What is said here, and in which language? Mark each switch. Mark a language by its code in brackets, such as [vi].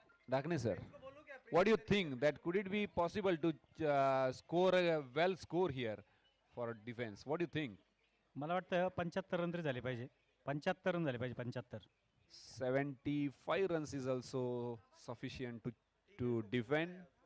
[en] Dakne sir, what do you think that could it be possible to score a well score here for defense? What do you think? [mr] मला वाटतं 75 run तरी झाले पाहिजे. 75 run झाले पाहिजे. 75. [en] 75 runs is also sufficient to defend.